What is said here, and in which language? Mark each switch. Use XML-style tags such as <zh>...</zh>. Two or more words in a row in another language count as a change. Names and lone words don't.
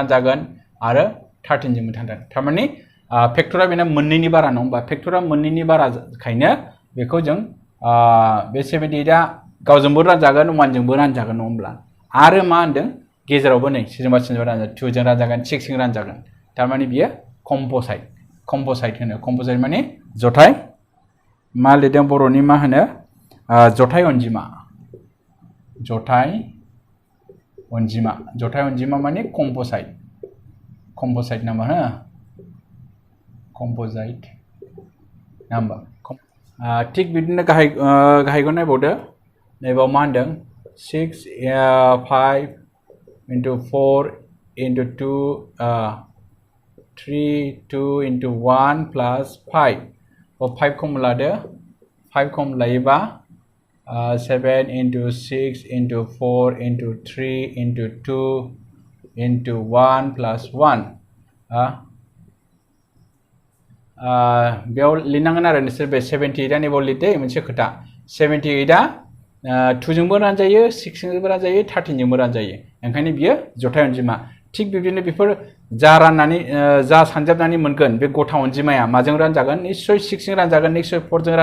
<brx>रानजागोन आरो 13 जोंबो थांगोन थारमाने फेक्टरा बेना मोननैनि बारा नङा होमबा फेक्टरा मोननैनि बाराखायनो बेखौ जों बे 78 आ गावजोंबो रानजागोन 1 जोंबो रानजागोन नङा होमब्ला आरो मा होनदों गेजेरावबो नै सोरजोंबा रानजागोन 2 जों रानजागोन 6 जों रानजागोन थारमाने बियो कम्पोसाइट कम्पोसाइट होनो कम्पोसाइट माने जथाय मा लिरदों बर'नि मा होनो जथाय अनजिमा जथाय अनजिमा माने</brx> <en>composite number</en> <brx>हो</brx> <en>composite number</en> <brx>थिग बिदिनो गाहायखौ नायबावदो नैबाव मा होनदों</brx> <en>6 5 into 4 into 2 3 2 into 1 plus 5 5</en> <brx>खम लादो 5 खम लायोबा</brx> <en>7 into 6 into 4 into 3 into 2 into 1 plus 1</en> <brx>बेयाव लिरनांगोन आरो नोंसोर बे 78 आ नैबाव लिरदो मोनसे खोथा 78 आ 2 जोंबो रानजायो 6 जोंबो रानजायो 13 जोंबो रानजायो ओंखायनो बियो जथाय अनजिमा थिग बिदिनो बेफोर जा राननानै जा सानजाबनानै मोनगोन बे गथा अनजिमाया माजों रानजागोन निश्चय 6 जों रानजागोन निश्चय 4 जों</brx>